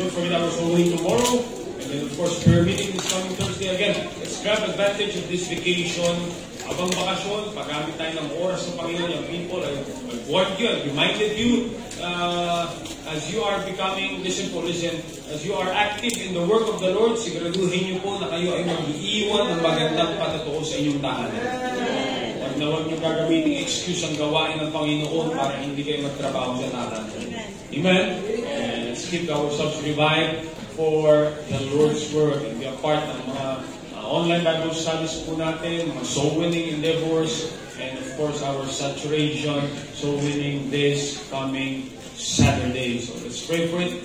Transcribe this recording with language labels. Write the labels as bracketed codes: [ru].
[en] Don't forget our soul winning tomorrow. And then of course, prayer meeting is coming Thursday again. Let's grab advantage of this vacation. [tl] Abang bakasyon, paggamit tayo ng oras sa Panginoon. [en] Yung people, I've warned you, I've reminded you, as you are becoming, listen, as you are active in the work of the Lord, [tl] siguraduhin niyo po na kayo ay mag-iwan ng magandang patotoo sa inyong tahanan. Huwag niyo gagamitin excuse ang gawain ng Panginoon para hindi kayo magtrabaho sa tahanan. Amen? [en] And let's keep ourselves revived for the Lord's work and be a part [tl] ng mga online Bible studies po natin, [en] mga soul-winning endeavors, and of course our saturation, soul-winning this coming Saturday. So let's pray for it.